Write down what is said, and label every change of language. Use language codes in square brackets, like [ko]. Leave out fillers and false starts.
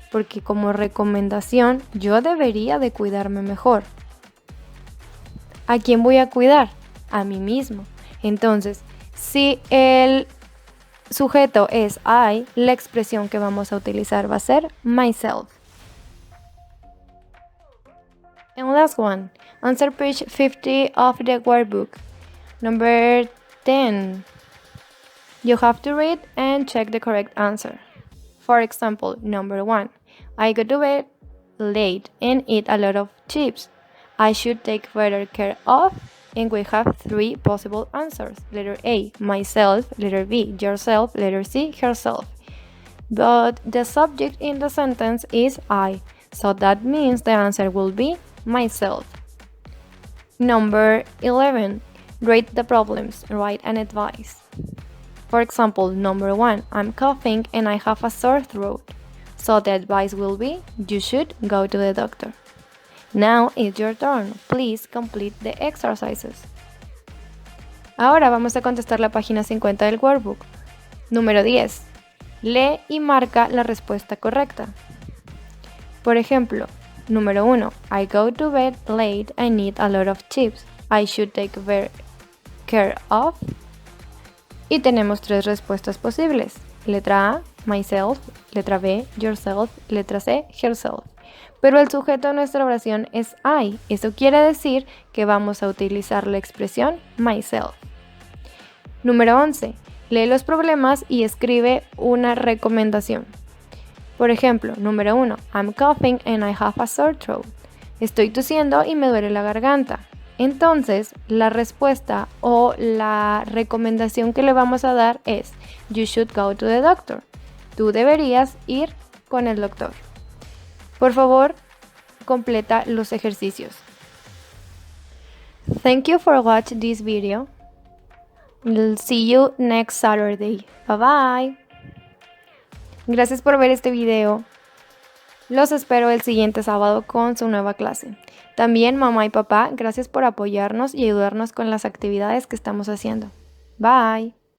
[es] Porque como recomendación yo debería de cuidarme mejor. ¿A quién voy a cuidar? A mí mismo. Entonces, si el sujeto es I, la expresión que vamos a utilizar va a ser myself. [en] And last one, answer page 50 of the workbook. Number 10. You have to read and check the correct answer. For example, number 1. I go to bed late and eat a lot of chips. I should take better care of. And we have 3 possible answers. Letter A, myself. Letter B, yourself. Letter C, herself. But the subject in the sentence is I. So that means the answer will be myself. Number 11. Rate the problems. Write an advice. For example, number 1. I'm coughing and I have a sore throat. So the advice will be, you should go to the doctor. Now it's your turn. Please complete the exercises. [es] Ahora vamos a contestar la página 50 del workbook. Número 10. Lee y marca la respuesta correcta. Por ejemplo, número 1. [en] I go to bed late and eat a lot of chips. I should take better care of. [es] Y tenemos 3 respuestas posibles. Letra A, myself. Letra B, yourself. Letra C, herself. Pero el sujeto de nuestra oración es I. Eso quiere decir que vamos a utilizar la expresión myself. Número 11. Lee los problemas y escribe una recomendación. Por ejemplo, número 1. [en] I'm coughing and I have a sore throat. [es] Estoy tosiendo y me duele la garganta. Entonces, la respuesta o la recomendación que le vamos a dar es you should go to the doctor. Tú deberías ir con el doctor. Por favor, completa los ejercicios. [en] Thank you for watching this video. We'll see you next Saturday. [es] Bye bye. Gracias por ver este video. Los espero el siguiente sábado con su nueva clase. También mamá y papá, gracias por apoyarnos y ayudarnos con las actividades que estamos haciendo. Bye.